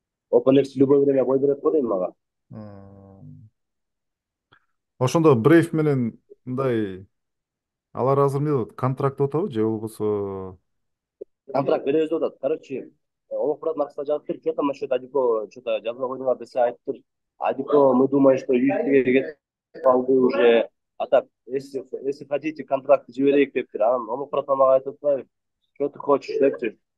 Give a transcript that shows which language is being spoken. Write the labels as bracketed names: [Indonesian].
[Kyrgyz] Опенерс [Russian] любой время [Kyrgyz] бой берет го дейм мага. М. Ошондо Брейв менен мындай алар азыр эмне болот? Контракт отабы же болбосо? Контракт беребиз деп атат. Короче, Омуртур Максата жазып тур, [Russian] что там насчет Адико, что-то [Kyrgyz] жазбай койдуңар десе айтып тур. [Russian] Адико, мы думаем, что [Kyrgyz] Юртиге кетип калды [Russian] уже. А так, если хотите, [Kyrgyz] контракт жиберейик дептир. Анан Омуртур мага айтып атпайбы, [Russian] что ты хочешь [Kyrgyz] депчи.